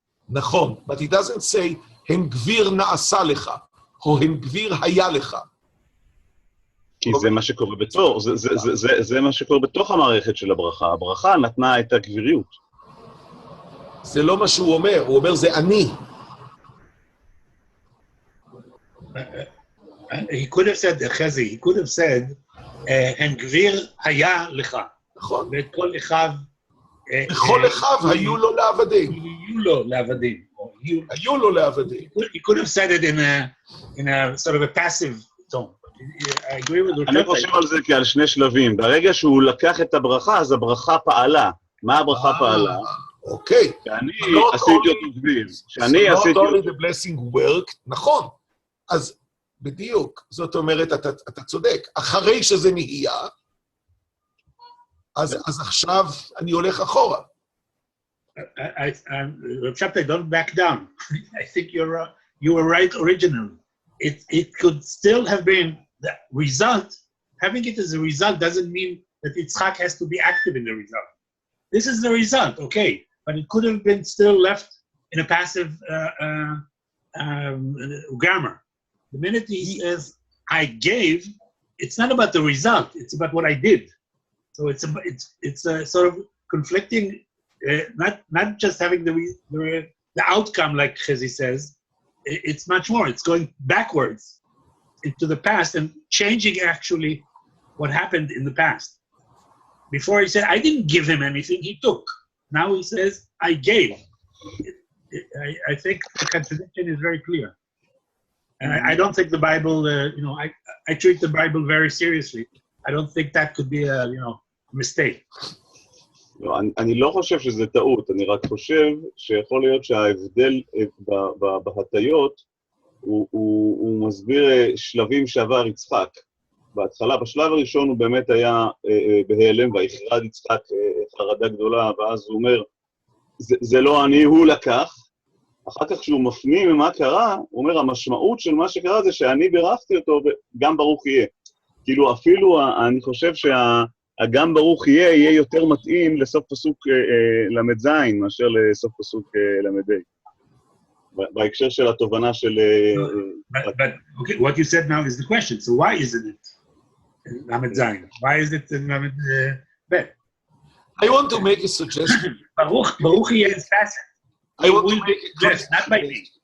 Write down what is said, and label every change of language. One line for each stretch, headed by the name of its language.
Hebrew: נכון,
English: but he doesn't say,
Hebrew: הן גביר נעשה לך, או הן גביר היה לך. כי זה מה שקורה בתור, זה מה שקורה בתוך המערכת של הברכה. הברכה נתנה את הגביריות. זה לא מה שהוא אומר, הוא אומר זה אני.
English: He could have said, חזי, he could have said,
Hebrew: הן גביר היה לך. נכון. ואת כל אחיו... וכל אחיו היו לו לעבדים. היו לו לעבדים. היו לו לעבדים.
English: He could have said it in a sort of a passive tone. I agree with
Hebrew: אני חושב על זה כעל שני שלבים. ברגע שהוא לקח את הברכה, אז הברכה פעלה. מה הברכה פעלה? אוקיי. שאני עשיתי אותו גביר. שאני עשיתי אותו...
English: Not only the blessing worked,
Hebrew: נכון. אז בדיוק, זאת אומרת, אתה צודק. אחרי שזה נהיה, אז עכשיו אני הולך אחורה.
English: Rav Shabtai, don't back down. I think you were right originally. It could still have been the result. Having it as a result doesn't mean that Yitzchak has to be active in the result. This is the result, okay, but it could have been still left in a passive grammar. The minute he says, I gave, it's not about the result, it's about what I did. So it's a sort of conflicting, not just having the outcome, like Chezi says, it's much more, it's going backwards. into the past and changing actually what happened in the past. Before he said, I didn't give him anything, he took. Now he says, I gave. I think the contradiction is very clear. And I don't think the Bible, I treat the Bible very seriously. I don't think that could be a, mistake.
Hebrew: לא, אני לא חושב שזה טעות, אני רק חושב שיכול להיות שההבדל בהטיות הוא מסביר שלבים שעבר יצחק. בהתחלה, בשלב הראשון הוא באמת היה בהיעלם, ויחרד יצחק חרדה גדולה, ואז הוא אומר, זה לא אני, הוא לקח. אחר כך כשהוא מפנים מה קרה, הוא אומר, המשמעות של מה שקרה זה שאני בירכתי אותו, וגם ברוך יהיה. כאילו אפילו אני חושב שהגם ברוך יהיה יותר מתאים לסוף פסוק למד זין, מאשר לסוף פסוק למד ה'. בהקשר של התובנה של...
English: But okay, what you said now is the question. So why isn't it
Hebrew: למד זין?
English: Why is it
Hebrew: למד ב'?
English: I want to make a suggestion.
Hebrew: ברוך יהיה
English: is facet. I want to make a blessed, not by me.